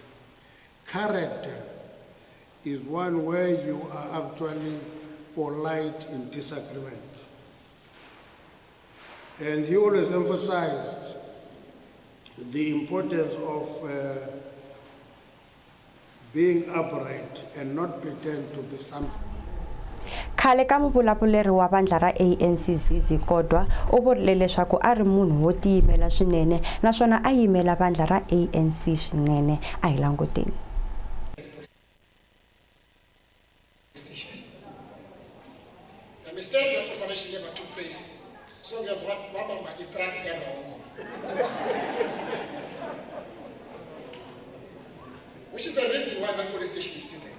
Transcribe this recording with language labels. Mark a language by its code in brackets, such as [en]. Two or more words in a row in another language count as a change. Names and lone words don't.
[en] Character is one where you are actually polite in disagreement. And he always emphasized the importance of being upright and not pretend to be something. [ts] Khale ka muvulavuleri wa vandla ra ANC Zizi Kodwa u vurile leswaku a ri munhu wo tiyimela swinene naswona a yimela vandla ra ANC swinene. A hi languteni. [en] The mistake that operation never took place. So there's what Mama track wrong. Which is the reason why that police station is still there.